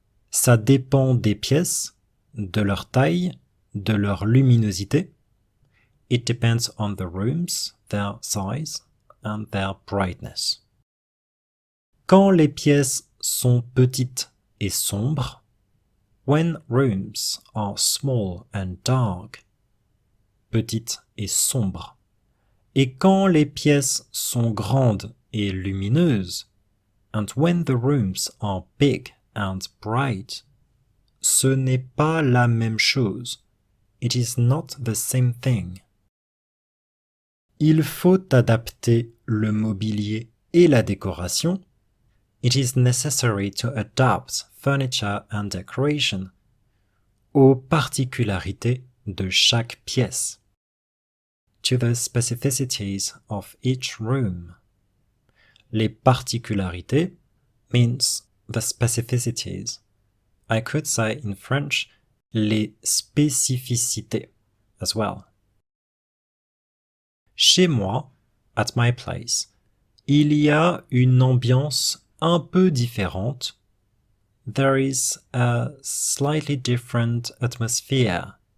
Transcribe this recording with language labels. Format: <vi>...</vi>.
<fr>Ça dépend des pièces, de leur taille, de leur luminosité.</fr> <en>It depends on the rooms, their size, and their brightness.</en> <fr>Quand les pièces sont petites et sombres,</fr> <en>when rooms are small and dark,</en> <fr>petites et sombres, et quand les pièces sont grandes et lumineuses,</fr> <en>and when the rooms are big and bright,</en> <fr>ce n'est pas la même chose.</fr> <en>It is not the same thing.</en> <fr>Il faut adapter le mobilier et la décoration.</fr> <en>It is necessary to adapt furniture and decoration</en> <fr>aux particularités de chaque pièce,</fr> <en>to the specificities of each room.</en> <fr>Les particularités</fr> <en>means the specificities. I could say in French</en> <fr>les spécificités</fr> <en>as well.</en> <fr>Chez moi,</fr> <en>at my place,</en> <fr>il y a une ambiance un peu différente.</fr> <en>There is a slightly different atmosphere.</en>